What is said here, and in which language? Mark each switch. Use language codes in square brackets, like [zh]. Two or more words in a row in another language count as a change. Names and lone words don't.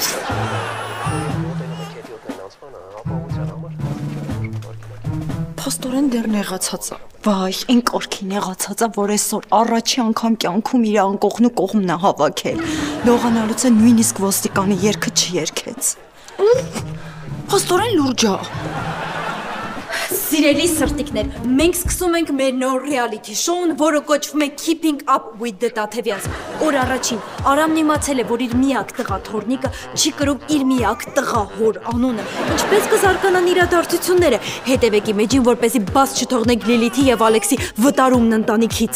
[hy] Փաստորեն դեռ նեղացած է։ Վայ, այն կարգի նեղացած է, որ այսօր առաջի անգամ կյանքում իր անկողն ու կողմն է հավաքել։ Լողանալուց է նույնիսկ ոստիկանի երգը չերգեց։ Փաստորեն լուրջ է։ Սիրելի սրտիկներ, մենք սկսում ենք մեր նոր [en] reality show- [hy] ն, որը կոչվում է Keeping Up with the Տաթևյans։ Օր առաջին Արամն իմացել է, որ իր միակ տղա Թորնիկը չի կրում իր միակ տղա հոր անունը։ Ինչպես կզարգանան իրադարձությունները, հետևեք իմեջին, որպեսզի բաց չթողնեք Լիլիթի եւ Ալեքսի վտարումն ընտանիքից։